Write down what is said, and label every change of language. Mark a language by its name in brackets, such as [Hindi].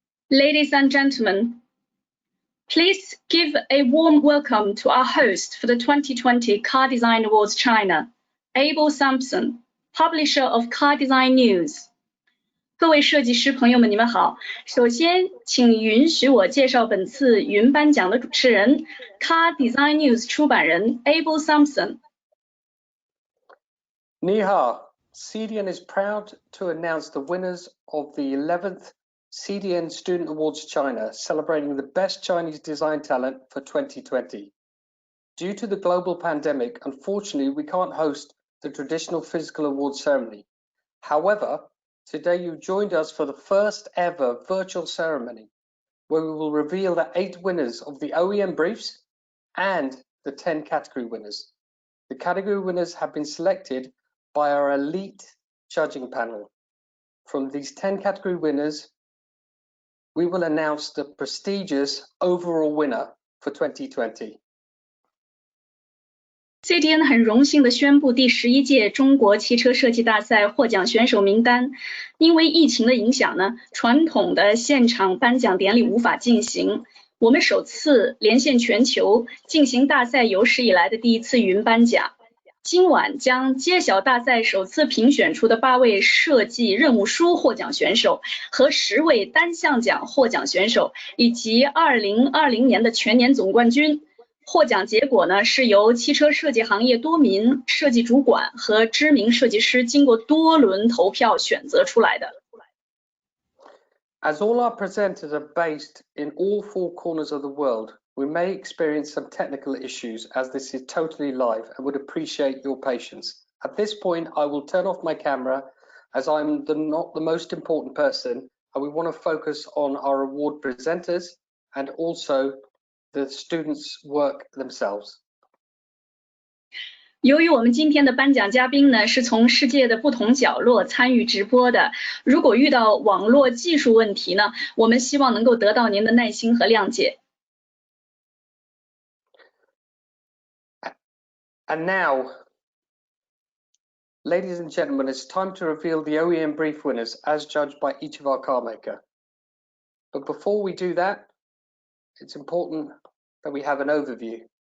[English] Ladies and gentlemen, please give a warm welcome to our host for the 2020 Car Design Awards China, Abel Sampson, publisher of Car Design News. [Chinese] 各位设计师朋友们，你们好。首先，请允许我介绍本次云颁奖的主持人 ，Car Design News 出版人 Abel Sampson。你好 [English] ，CDN is proud to announce the winners of the 11th CDN Student Awards China, celebrating the best Chinese design talent for 2020. Due to the global pandemic, unfortunately, we can't host the traditional physical awards ceremony. However, today you joined us for the first ever virtual ceremony, where we will reveal the 8 winners of the OEM briefs and the 10 category winners. The category winners have been selected by our elite judging panel. From these 10 category winners, we will announce the prestigious overall winner for 2020. [Chinese] CDN 很荣幸地宣布第11届中国汽车设计大赛获奖选手名单。因为疫情的影响呢，传统的现场颁奖典礼无法进行。我们首次连线全球，进行大赛有史以来的第一次云颁奖。今晚将揭晓大赛首次评选出的8位设计任务书获奖选手和10位单项奖获奖选手，以及2020年的全年总冠军。获奖结果呢，是由汽车设计行业多名设计主管和知名设计师经过多轮投票选择出来的。 [English] As all our presenters are based in all 4 corners of the world, we may experience some technical issues as this is totally live and would appreciate your patience. At this point, I will turn off my camera as I'm not the most important person, and we want to focus on our award presenters and also the students' work themselves. [Chinese] 由于我们今天的颁奖嘉宾呢是从世界的不同角落参与直播的，如果遇到网络技术问题呢，我们希望能够得到您的耐心和谅解。 [English] And now, ladies and gentlemen, it's time to reveal the OEM brief winners as judged by each of our car maker. But before we do that, it's important that we have an overview.